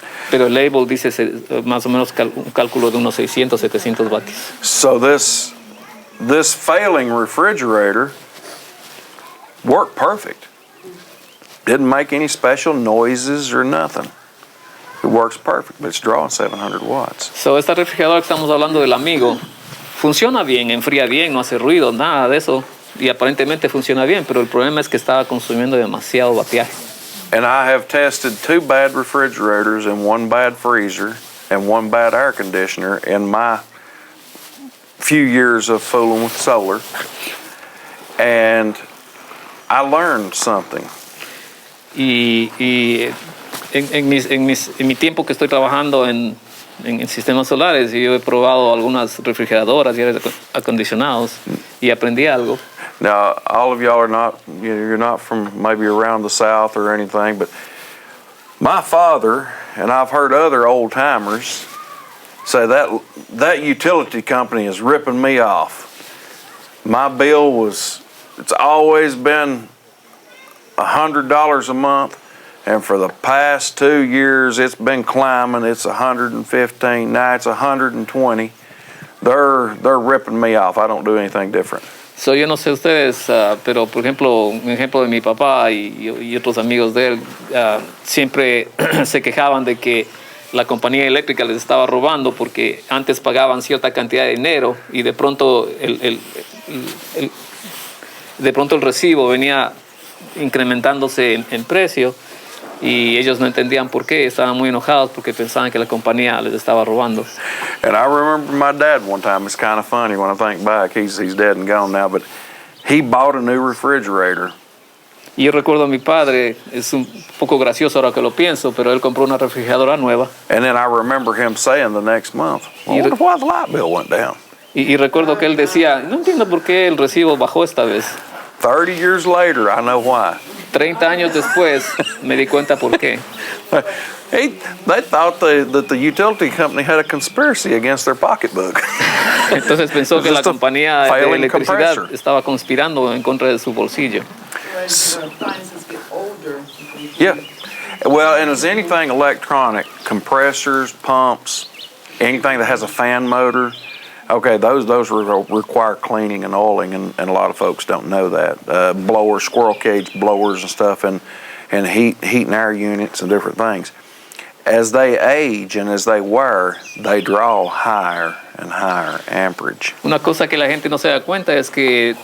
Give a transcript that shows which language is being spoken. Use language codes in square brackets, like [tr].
[es] Pero el label dice más o menos un cálculo de unos 600, 700 vatios. [en] So this failing refrigerator worked perfect. Didn't make any special noises or nothing. It works perfect, but it's drawing 700 watts. [es] So, esta refrigeradora que estamos hablando del amigo funciona bien, enfría bien, no hace ruido, nada de eso. Y aparentemente funciona bien, pero el problema es que estaba consumiendo demasiado vatiaje. [en] And I have tested 2 bad refrigerators and 1 bad freezer and 1 bad air conditioner in my few years of fooling with solar. And I learned something. [es] Y en mi tiempo que estoy trabajando en sistemas solares, yo he probado algunas refrigeradoras y aires acondicionados y aprendí algo. [en] Now, all of y'all are not, you're not from maybe around the South or anything, but my father, and I've heard other old timers say that utility company is ripping me off. My bill it's always been $100 a month, and for the past 2 years it's been climbing. It's 115, now it's 120. They're ripping me off. I don't do anything different. [es] So, yo no sé ustedes, pero por ejemplo, un ejemplo de mi papá y otros amigos de él siempre se quejaban de que la compañía eléctrica les estaba robando porque antes pagaban cierta cantidad de dinero y de pronto el recibo venía incrementándose en precio y ellos no entendían por qué, estaban muy enojados porque pensaban que la compañía les estaba robando. [en] And I remember my dad one time. It's kind of funny when I think back. He's dead and gone now, but he bought a new refrigerator. [es] Y yo recuerdo a mi padre, es un poco gracioso ahora que lo pienso, pero él compró una refrigeradora nueva. [en] And then I remember him saying the next month, I wonder why the light bill went down. [es] Y recuerdo que él decía, no entiendo por qué el recibo bajó esta vez. [en] 30 years later, I know why. [es] 30 años después me di cuenta por qué. [en] They thought that the utility company had a conspiracy against their pocketbook. [es] Entonces pensó que la compañía de [en] Failing [es] electricidad [en] compressor. [es] estaba conspirando en contra de su bolsillo. [en] As the appliances get older, Yeah. Well, and as anything electronic, compressors, pumps, anything that has a fan motor, okay, those require cleaning and oiling, and a lot of folks don't know that. Blowers, squirrel cage blowers and stuff, and heat and air units and different things. As they age and as they wear, they draw higher and higher amperage. [es] Una cosa que la gente no se da cuenta es que